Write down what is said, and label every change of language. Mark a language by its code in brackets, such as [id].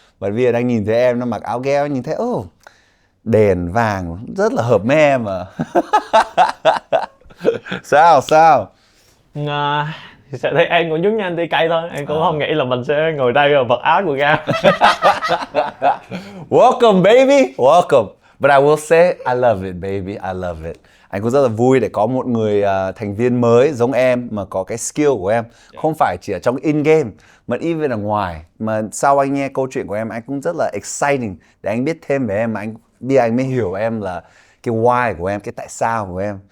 [vi] Bởi vì anh nhìn thấy em đang mặc áo game, anh nhìn thấy đèn vàng rất là hợp với em mà. Sao? Thì sẽ thấy em cũng giống như anh đi cây thôi, em cũng không nghĩ là mình sẽ ngồi đây và mặc áo của Gam. [en] Welcome baby, welcome. But I will say I love it baby, I love it. [vi] Anh cũng rất là vui để có một người thành viên mới giống em mà có cái skill của em. Không phải chỉ ở trong in game mà even ở ngoài. Mà sau anh nghe câu chuyện của em, anh cũng rất là exciting để anh biết thêm về em. Mà anh mới hiểu em là cái why của em, cái tại sao của em.